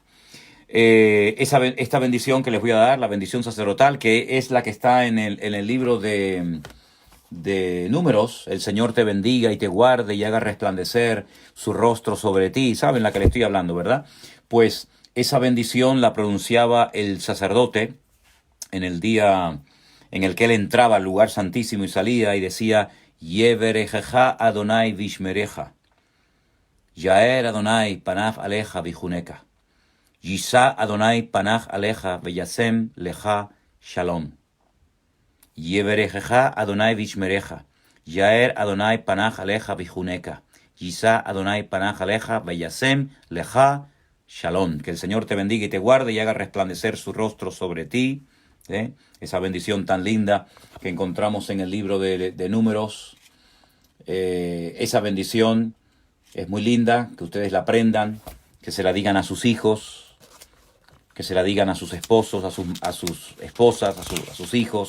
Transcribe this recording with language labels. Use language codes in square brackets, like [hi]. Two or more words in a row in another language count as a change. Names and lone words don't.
[es] Esta bendición que les voy a dar, la bendición sacerdotal, que es la que está en el libro de Números, el Señor te bendiga y te guarde y haga resplandecer su rostro sobre ti. ¿Saben la que le estoy hablando, verdad? Pues esa bendición la pronunciaba el sacerdote en el día en el que él entraba al lugar santísimo y salía y decía, [he] יברכך אדני וישמרך יאר אדני פניו אליך ויחנך ישא אדני פניו אליך וישם לך שלום. יברכך אדני וישמרך יאר אדני פניו אליך ויחנך ישא אדני פניו אליך וישם לך שלום. [es] Que el Señor te bendiga y te guarde y haga resplandecer su rostro sobre ti. Esa bendición tan linda que encontramos en el libro de Números. Esa bendición es muy linda, que ustedes la aprendan, que se la digan a sus hijos, que se la digan a sus esposos, a sus esposas, a sus hijos.